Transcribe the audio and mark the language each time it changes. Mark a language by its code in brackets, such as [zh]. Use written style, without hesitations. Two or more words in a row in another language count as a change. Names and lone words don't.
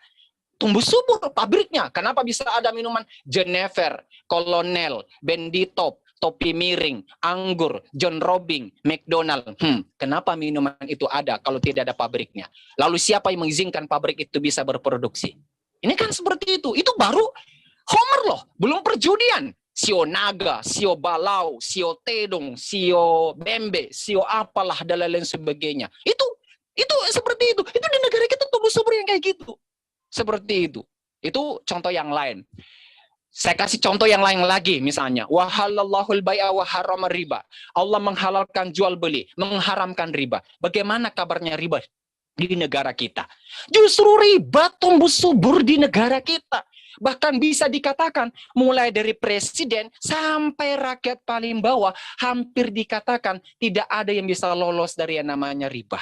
[id] Tumbuh subur pabriknya. Kenapa bisa ada minuman Genever, Kolonel, Benditop, Topi Miring, Anggur, John Robing, McDonald. Kenapa minuman itu ada kalau tidak ada pabriknya? Lalu siapa yang mengizinkan pabrik itu bisa berproduksi? Ini kan seperti itu. Itu baru Homer loh, belum perjudian. Sio naga, sio balau, sio tedong, sio bembe, sio apalah dan lain sebagainya. Itu seperti itu. Itu di negara kita tumbuh subur yang kayak gitu. Seperti itu. Itu contoh yang lain. Saya kasih contoh yang lain lagi, misalnya [ar] وأحل الله البيع وحرم الربا. [id] Allah menghalalkan jual beli, mengharamkan riba. Bagaimana kabarnya riba di negara kita? Justru riba tumbuh subur di negara kita. Bahkan bisa dikatakan mulai dari presiden sampai rakyat paling bawah hampir dikatakan tidak ada yang bisa lolos dari yang namanya riba.